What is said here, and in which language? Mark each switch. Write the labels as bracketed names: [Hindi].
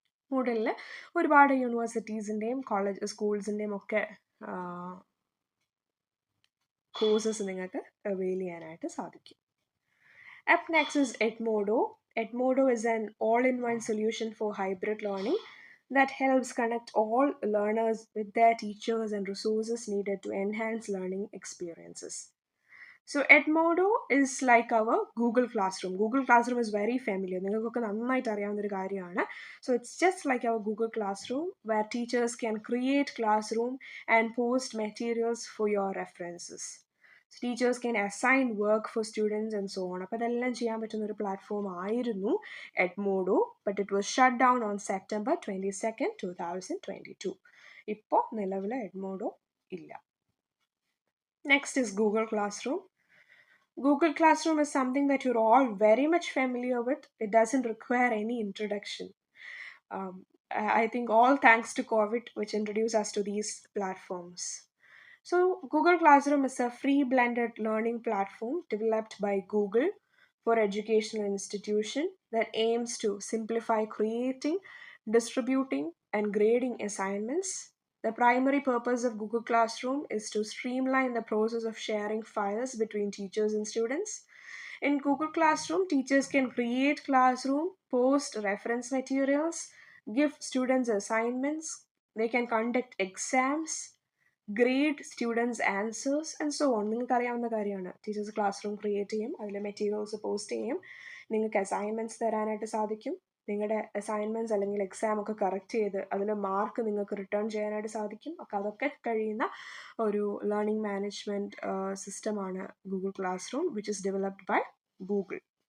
[Malayalam] മൂഡിലിൽ ഒരുപാട് യൂണിവേഴ്സിറ്റീസിൻ്റെയും സ്കൂൾസിൻ്റെയും ഒക്കെ കോഴ്സസ് നിങ്ങൾക്ക് അവെയിൽ ചെയ്യാനായിട്ട് സാധിക്കും. [English] Up next is Edmodo. Edmodo is an all-in-one solution for hybrid learning that helps connect all learners with their teachers and resources needed to enhance learning experiences. So Edmodo is like our Google Classroom. Google Classroom is very familiar. [Malayalam] നിങ്ങൾക്കൊക്കെ നന്നായിട്ട് അറിയാവുന്ന ഒരു കാര്യമാണ്. [English] So it's just like our Google Classroom where teachers can create classroom and post materials for your references. So teachers can assign work for students and so on. [Malayalam] അപ്പോൾ ഇതെല്ലാം ചെയ്യാൻ പറ്റുന്ന ഒരു പ്ലാറ്റ്ഫോം ആയിരുന്നു [English] Edmodo, but it was shut down on September 22nd, 2022. [Malayalam] ഇപ്പോൾ നിലവിൽ Edmodo ഇല്ല. [English] Next is Google Classroom. Google Classroom is something that you're all very much familiar with. It doesn't require any introduction. I think all thanks to COVID, which introduced us to these platforms. So, Google Classroom is a free blended learning platform developed by Google for educational institution that aims to simplify creating, distributing, and grading assignments. The primary purpose of Google Classroom is to streamline the process of sharing files between teachers and students. In Google Classroom, teachers can create classroom, post reference materials, give students assignments, they can conduct exams, grade students' answers, and so on. [Malayalam] നിങ്ങൾക്ക് അറിയാവുന്ന കാര്യമാണ്. Teachers class room create ചെയ്യും, അതിൽ materials post ചെയ്യും, നിങ്ങൾക്ക് assignments തരാനായിട്ട് സാധിക്കും, നിങ്ങളുടെ അസൈൻമെൻറ്റ്സ് അല്ലെങ്കിൽ എക്സാം ഒക്കെ കറക്റ്റ് ചെയ്ത് അതിൽ മാർക്ക് നിങ്ങൾക്ക് റിട്ടേൺ ചെയ്യാനായിട്ട് സാധിക്കും. അപ്പോൾ അതൊക്കെ കഴിയുന്ന ഒരു ലേണിംഗ് മാനേജ്മെൻറ്റ് സിസ്റ്റമാണ് Google class room, [English] which is developed by [Malayalam] Google.